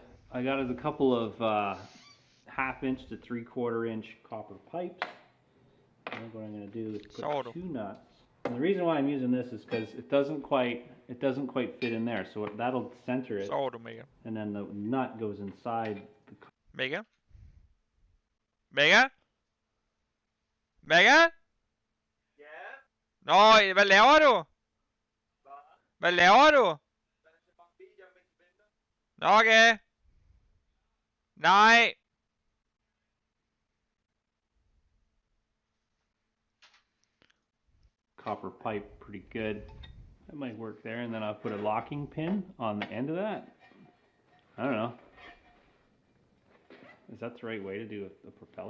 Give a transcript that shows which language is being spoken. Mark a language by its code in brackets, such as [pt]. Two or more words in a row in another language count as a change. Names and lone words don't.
[en] I got a couple of 1/2 inch to 3/4 inch copper pipes. I think what I'm going to do is put 2 nuts. And the reason why I'm using this is because it doesn't quite fit in there, so that'll center it. And then the nut goes inside the. Mega? Mega? [da] No, hvad laver du? Hvad laver du? Nå, okay. Nej. [en] Copper pipe, pretty good. That might work there, and then I'll put a locking pin on the end of that. I don't know. Is that the right way to do a propeller?